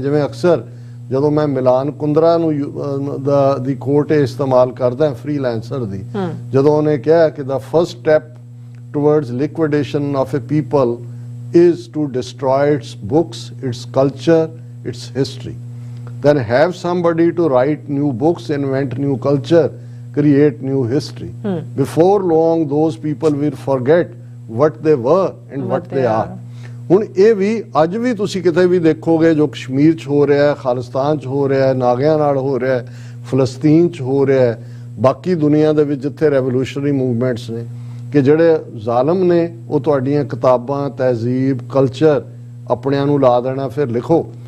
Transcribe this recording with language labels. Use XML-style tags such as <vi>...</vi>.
<pa>ਜਿਵੇਂ ਅਕਸਰ ਜਦੋਂ ਮੈਂ ਮਿਲਾਨ ਕੁੰਦਰਾ ਨੂੰ ਦੀ ਕੋਟ ਇਸਤੇਮਾਲ ਕਰਦਾ ਫ੍ਰੀਲੈਂਸਰ ਦੀ, ਜਦੋਂ ਉਹਨੇ ਕਿਹਾ ਕਿ</pa> <en>The first step towards liquidation of a people is to destroy its books, its culture, its history. Then have somebody to write new books, invent new culture, create new history. Before long, those people will forget what they were and what they are.</en> <pa>ਹੁਣ ਇਹ ਵੀ ਅੱਜ ਵੀ ਤੁਸੀਂ ਕਿਤੇ ਵੀ ਦੇਖੋਗੇ ਜੋ ਕਸ਼ਮੀਰ 'ਚ ਹੋ ਰਿਹਾ ਹੈ, ਖਾਲਿਸਤਾਨ 'ਚ ਹੋ ਰਿਹਾ ਹੈ, ਨਾਗਿਆਂ ਨਾਲ ਹੋ ਰਿਹਾ ਹੈ, ਫਲਸਤੀਨ 'ਚ ਹੋ ਰਿਹਾ ਹੈ, ਬਾਕੀ ਦੁਨੀਆ ਦੇ ਵਿੱਚ ਜਿੱਥੇ ਰੈਵੋਲੂਸ਼ਨਰੀ ਮੂਵਮੈਂਟਸ ਨੇ, ਕਿ ਜਿਹੜੇ ਜ਼ਾਲਮ ਨੇ ਉਹ ਤੁਹਾਡੀਆਂ ਕਿਤਾਬਾਂ, ਤਹਿਜ਼ੀਬ, ਕਲਚਰ ਆਪਣਿਆਂ ਨੂੰ ਲਾ ਦੇਣਾ, ਫਿਰ ਲਿਖੋ।</pa>